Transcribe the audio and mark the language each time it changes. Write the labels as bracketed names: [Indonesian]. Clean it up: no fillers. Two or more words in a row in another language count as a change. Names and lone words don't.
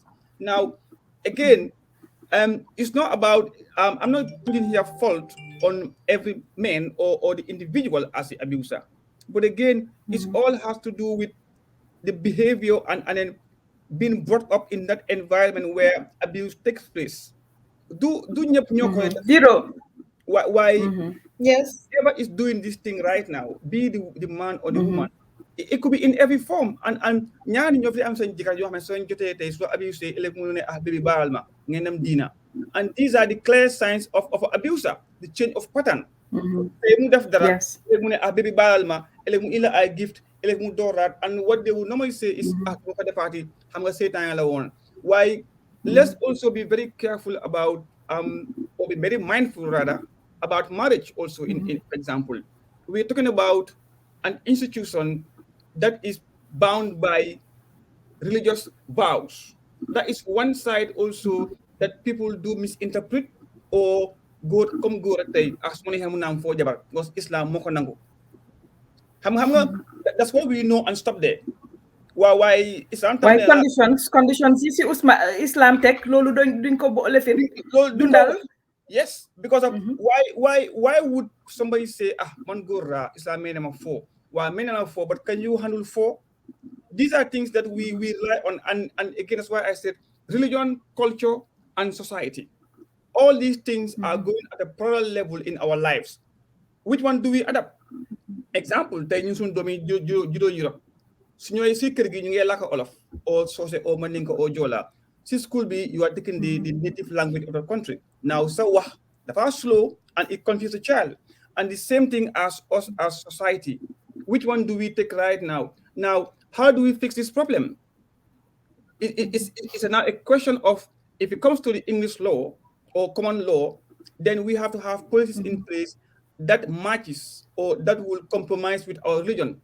[English] Now again, it's not about I'm not putting here fault on every man or the individual as the abuser, but again, it all has to do with the behavior and then being brought up in that environment where abuse takes place. Zero. Why yes, whoever is doing this thing right now, be the man or the woman, it could be in every form. [Wolof] And ñaari ñoo fi am seen jëkkër yoo xam ne soo jotee tey soo abusé ëllëg mu ne baby baal ma ngeen dem diina. [English] And these are the clear signs of an abuser, the change of pattern. [Wolof] Tey mu def dara ëllëg mu ne baby baal ma ëllëg mu ila ay gift ëllëg mu dooraat. [English] And what they will normally say is [Wolof] boo ko defaati xam nga seytaan la woon. [English] Why let's also be very careful about or be very mindful rather about marriage also. In example, we're talking about an institution that is bound by religious vows. That is one side also that people do misinterpret or go [Wolof] rek tey [English] as [Wolof] mo ne xamu naam foo jabar [English] because Islam [Wolof] moo ko nangu. [English] That's what we know and stop there. Why Islam why conditions [Wolof] yi si Islam teg loolu duñ ko boole fi dundal. [English] Yes, because of why would somebody say [Wolof] man góor [English] Islam [Wolof] may nama [English] four, why [Wolof] may nama [English] four, but can you handle four? These are things that we rely on, and again that's why I said religion, culture, and society. All these things are going at a parallel level in our lives. Which one do we adapt? Example, [Wolof] tey ñun suñu doom yi juddoo Europe su ñëwee si kër gi ñu ngi làkk Olof or Socé or Mandinka or Joola. [English] Si school bi you are taking the native language of the country. Now [Wolof] sa wax dafa [English] slow and it confuses the child. And the same thing as us as society. Which one do we take right now? Now, how do we fix this problem? it's now a question of, if it comes to the English law or common law, then we have to have policies in place that matches or that will compromise with our religion.